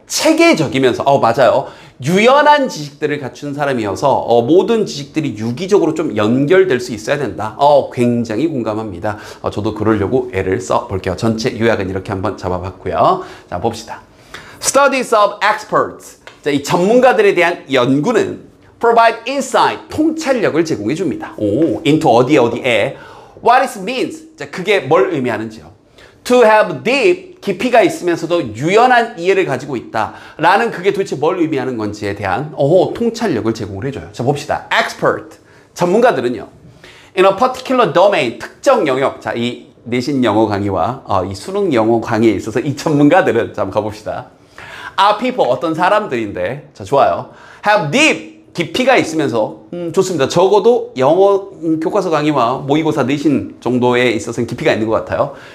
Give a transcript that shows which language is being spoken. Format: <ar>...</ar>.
<ko>체계적이면서 맞아요. 유연한 지식들을 갖춘 사람이어서 모든 지식들이 유기적으로 좀 연결될 수 있어야 된다. 굉장히 공감합니다. 저도 그러려고 애를 써볼게요. 전체 요약은 이렇게 한번 잡아봤고요. 자 봅시다.</ko> <en>Studies of experts.</en> <ko>자, 이 전문가들에 대한 연구는</ko> <en>provide insight,</en> <ko>통찰력을 제공해 줍니다.</ko> <en>into 어디에 what it means.</en> <ko>자, 그게 뭘 의미하는지요.</ko> <en>To have deep,</en> <ko>깊이가 있으면서도 유연한 이해를 가지고 있다. 라는 그게 도대체 뭘 의미하는 건지에 대한 통찰력을 제공을 해줘요. 자, 봅시다. expert. 전문가들은요. in a particular domain, 특정 영역. 자, 이 내신 영어 강의와 이 수능 영어 강의에 있어서 이 전문가들은, 자, 한번 가봅시다.</ko> <en>are people,</en> <ko>어떤 사람들인데, 자, 좋아요.</ko> <en>have deep,</en> <ko>깊이가 있으면서 좋습니다. 적어도 영어 교과서 강의와 모의고사 내신 정도에 있어서는 깊이가 있는 것 같아요.</ko>